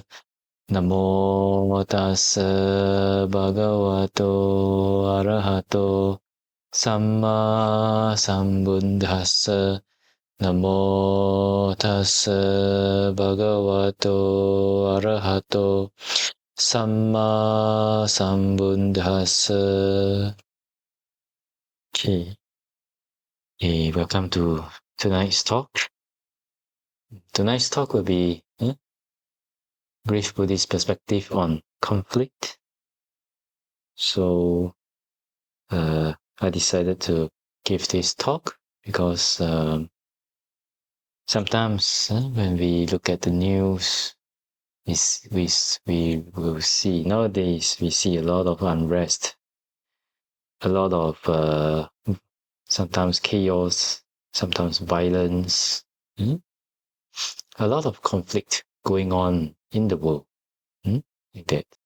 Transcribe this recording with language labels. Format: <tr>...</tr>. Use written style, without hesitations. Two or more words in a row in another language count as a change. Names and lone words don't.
<pi>Namo tassa bhagavato arahato samma sambuddhassa. Namo tassa bhagavato arahato samma sambuddhassa.</pi> <en>Okay, welcome to tonight's talk. Tonight's talk will be Brief Buddhist Perspective on conflict. So I decided to give this talk because sometimes when we look at the news, we will see, nowadays we see a lot of unrest, a lot of sometimes chaos, sometimes violence, a lot of conflict going on in the world, like that.</en>